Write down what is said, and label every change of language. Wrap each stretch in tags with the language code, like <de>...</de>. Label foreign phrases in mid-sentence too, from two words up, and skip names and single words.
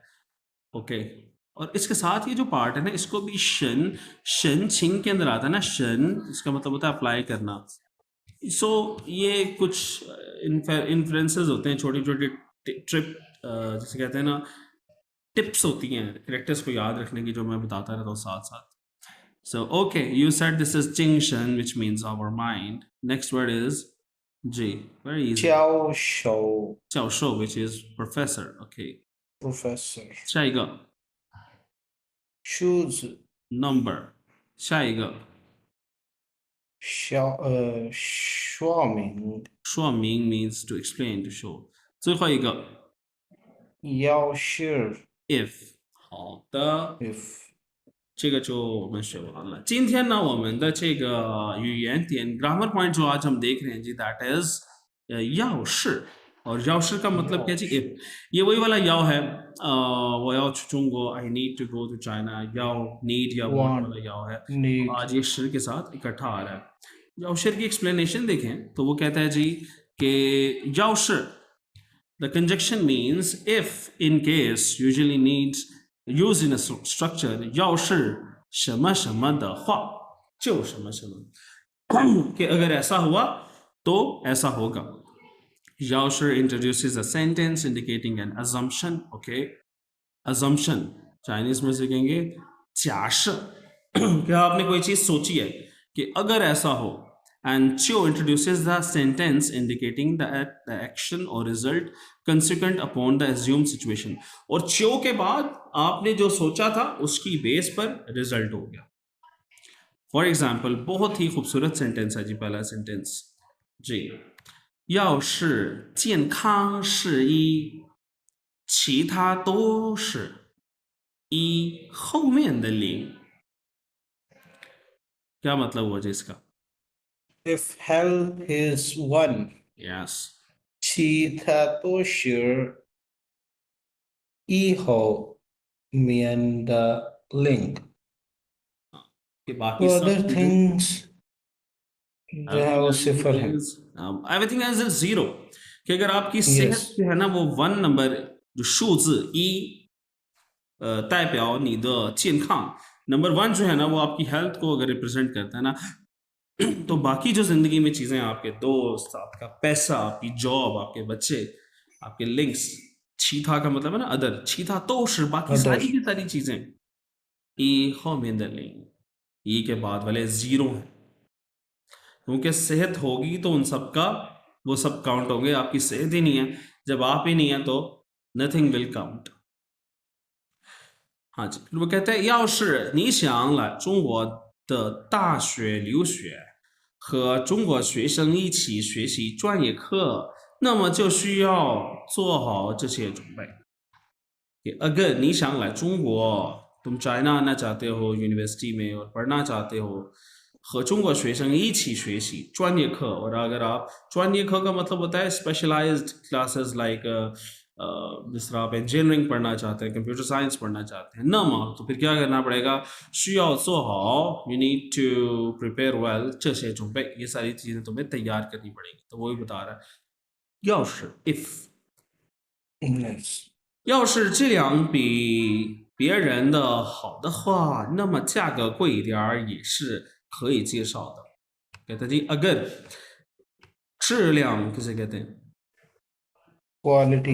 <ur>اوکے، اور اس کے ساتھ یہ جو پارٹ ہے نا، اس کو بھی شن,</ur> <zh>申请</zh> <ur>کے اندر آتا ہے نا، شن اس کا مطلب ہوتا ہے اپلائی کرنا. سو یہ کچھ انفلوئنسز ہوتے ہیں، چھوٹی چھوٹی ٹرپ، جیسے کہتے ہیں نا، ٹپس ہوتی ہیں کیریکٹرز کو یاد رکھنے کی، جو میں بتاتا رہتا ہوں ساتھ ساتھ.</ur> <en>So, okay, you said this is Jingshan, which means our mind. Next word is J. Very easy.</en> <zh>教授教授,</zh> <en>which is professor. Okay. professor。</en> <zh>下一个</zh> <en>shoes number.</en> <zh>下一个说明</zh> <en>说明 means to explain, to show.</en> <zh>最后一个要是</zh> <en>if. 好的。 if</en> <zh>这个就我们学完了。今天呢，我们的这个语言点</zh> <en>grammar point</en> <ur>جو آج ہم دیکھ رہے ہیں جی,</ur> <en>that is 要是।</en> <ur>اور 要是 کا مطلب کیا جی؟ if۔ یہ وہی والا 要 ہے,</ur> <zh>我要去中国</zh> <en>I need to go to China। 要 need या want want</en> <ur>والا 要 ہے.</ur> <en>need</en> <ur>آج یہ شر کے ساتھ اکٹھا آ رہا ہے. 要是 کی ایکسپلینیشن دیکھیں تو وہ کہتا ہے جی کہ 要是</ur> <en>the conjunction means if, in case, usually needs used in a structure</en> <zh>要是什么什么的话就什么什么</zh> <ur>کہ اگر ایسا ہوا تو ایسا ہوگا.</ur> <en>要是 introduces a sentence indicating an assumption. Okay, assumption</en> <ur>چائنیز میں سیکھیں گے 假设। کیا آپ نے کوئی چیز سوچی ہے کہ اگر ایسا ہو,</ur> <en>and 就 introduces the sentence indicating that the action or result consequent upon the assumed situation।</en> <ur>اور 就 کے بعد آپ نے جو سوچا تھا اس کی بیس پر رزلٹ ہو گیا.</ur> <en>for example,</en> <ur>بہت ہی خوبصورت سینٹنس ہے جی پہلا سینٹنس جی.</ur> <zh>要是健康是一，其他都是一后面的零।</zh> <ur>کیا مطلب ہوا جی اس کا?</ur> <en>if health is one Yes.</en> <zh>其他都是以后面的 link</zh> <ur>کہ باقی سب other چیزیں things جو ہے وہ صفر ہے.</ur> <en>everything as a zero.</en> <ur>کہ اگر آپ کی صحت yes جو ہے نا وہ 1 نمبر، جو</ur> <zh>数字一代表你的健康,</zh> <ur>نمبر 1 جو ہے نا وہ آپ کی ہیلتھ کو اگر ریپریزنٹ کرتا ہے نا، تو باقی جو زندگی میں چیزیں، آپ کے دوست، آپ کا پیسہ، آپ کی جاب، آپ کے بچے، آپ کے لنکس، چھیتا کا مطلب ہے نا اَدر، چھیتا تو باقی other ساری کی ساری چیزیں ای ہو میں لنک، ای کے بعد والے زیرو ہیں، کیونکہ صحت ہوگی تو ان سب کا وہ سب کاؤنٹ ہوں گے. آپ کی صحت ہی نہیں ہے، جب آپ ہی نہیں ہے تو</ur> <en>nothing will count.</en> <ur>ہاں جی، پھر وہ کہتے ہیں</ur> <zh>要是你想来中国的大学留学，和中国学生一起学习专业课，那么就需要做好这些准备。</zh> <ur>کہ اگر</ur> <zh>你想来中国,</zh> <ur>تم چائنا آنا چاہتے ہو یونیورسٹی میں اور پڑھنا چاہتے ہو,</ur> <zh>和中国学生一起学习专业课,</zh> <ur>اور اگر آپ 专业课 کا مطلب ہوتا ہے اسپیشلائزڈ کلاسز لائک جس طرح آپ انجینئرنگ پڑھنا چاہتے ہیں، کمپیوٹر سائنس پڑھنا چاہتے ہیں، نا مانو تو پھر کیا کرنا پڑے گا?</ur> <zh>需要做好</zh> <en>you need to prepare well</en> <zh>这些准备</zh> <ur>یہ ساری چیزیں تمہیں تیار کرنی پڑے گی. تو وہ ہی بتا رہا ہے 要是 if Yes.</ur> <zh>要是质量比别人的好的话，那么价格贵一点儿也是可以接受的।</zh> <ur>کہتے ہیں جی اگر 质量 کسے کہتے ہیں? Quality.</ur>